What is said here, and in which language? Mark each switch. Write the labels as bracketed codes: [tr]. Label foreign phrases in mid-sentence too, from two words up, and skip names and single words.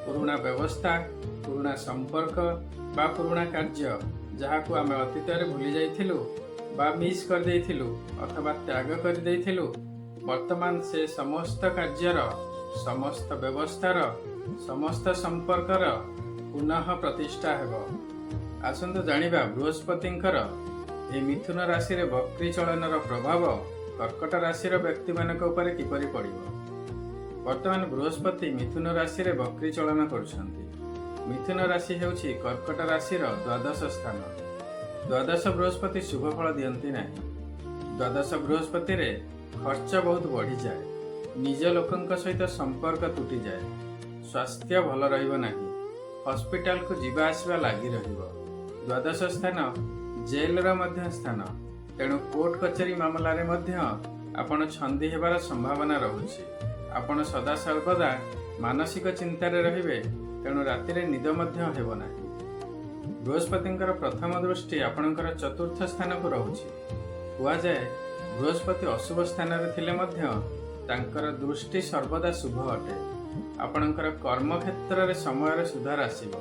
[or] ପୁରୁଣା ବ୍ୟବସ୍ଥା ପୁରୁଣା ସମ୍ପର୍କ ବା ପୁରୁଣା କାର୍ଯ୍ୟ ଯାହାକୁ ଆମେ ଅତୀତ ଭୁଲି ଯାଇଥିଲୁ ବା ମିସ୍ କରି ଦେଇଥିଲୁ ଅଥବା ତ୍ୟାଗ କରି ଦେଇଥିଲୁ, ବର୍ତ୍ତମାନ ସେ ସମସ୍ତ କାର୍ଯ୍ୟର ସମସ୍ତ ବ୍ୟବସ୍ଥାର ସମସ୍ତ ସମ୍ପର୍କର ପୁନଃ ପ୍ରତିଷ୍ଠା ହେବ। ଆସନ୍ତୁ ଜାଣିବା ବୃହସ୍ପତିଙ୍କର ଏ ମିଥୁନ ରାଶି ବକ୍ରୀ ଚଳନର ପ୍ରଭାବ କର୍କଟ ରାଶି ବ୍ୟକ୍ତି ମାନଙ୍କ ଉପରେ କିପରି ପଡ଼ିବ। ବର୍ତ୍ତମାନ ବୃହସ୍ପତି ମିଥୁନ ରାଶି ବକ୍ରୀ ଚଳନ କରୁଛନ୍ତି। ମିଥୁନ ରାଶି ହେଉଛି କର୍କଟ ରାଶି ଦ୍ୱାଦଶ ସ୍ଥାନ। ଦ୍ୱାଦଶ ବୃହସ୍ପତି ଶୁଭ ଫଳ ଦିଅନ୍ତି ନାହିଁ। ଦ୍ୱାଦଶ ବୃହସ୍ପତିରେ ଖର୍ଚ୍ଚ ବହୁତ ବଢ଼ି ଯାଏ, ନିଜ ଲୋକଙ୍କ ସହିତ ସମ୍ପର୍କ ତୁଟି ଯାଏ, ସ୍ୱାସ୍ଥ୍ୟ ଭଲ ରହିବ ନାହିଁ, ହସ୍ପିଟାଲକୁ ଯିବା ଆସିବା ଲାଗି ରହିବ। ଦ୍ୱାଦଶ ସ୍ଥାନ ଜେଲ ମଧ୍ୟ ସ୍ଥାନ, ତେଣୁ କୋର୍ଟ କଚେରୀ ମାମଲାରେ ମଧ୍ୟ ଆପଣ ଛନ୍ଦି ହେବାର ସମ୍ଭାବନା ରହୁଛି। ଆପଣ ସଦା ସର୍ବଦା ମାନସିକ ଚିନ୍ତାରେ ରହିବେ, ତେଣୁ ରାତିରେ ନିଦ ମଧ୍ୟ ହେବ ନାହିଁ। ବୃହସ୍ପତିଙ୍କର ପ୍ରଥମ ଦୃଷ୍ଟି ଆପଣଙ୍କର ଚତୁର୍ଥ ସ୍ଥାନକୁ ରହୁଛି। ହେଉ ଯାଏ ବୃହସ୍ପତି ଅଶୁଭ ସ୍ଥାନରେ ଥିଲେ ମଧ୍ୟ ତାଙ୍କର ଦୃଷ୍ଟି ସର୍ବଦା ଶୁଭ ଅଟେ। ଆପଣଙ୍କର କର୍ମ କ୍ଷେତ୍ରରେ ସମୟ ସୁଧାର ଆସିବ।